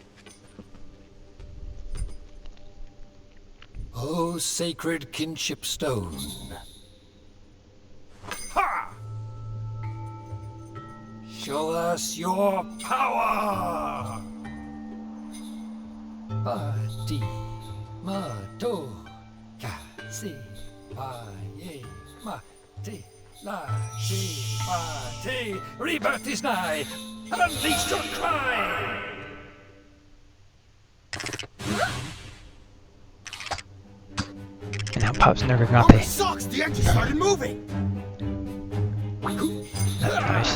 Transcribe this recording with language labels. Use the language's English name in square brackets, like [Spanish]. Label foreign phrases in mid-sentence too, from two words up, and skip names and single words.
[English] Oh, sacred kinship stone. Ha! Show us your power! Party, ma, do, ka, si, pa, ye, ma, ti, la, si, pa, ti. Rebirth is nigh! Unleash your cry! And now Pop's never got Oh, it the. sucks! The engine started moving! That's nice.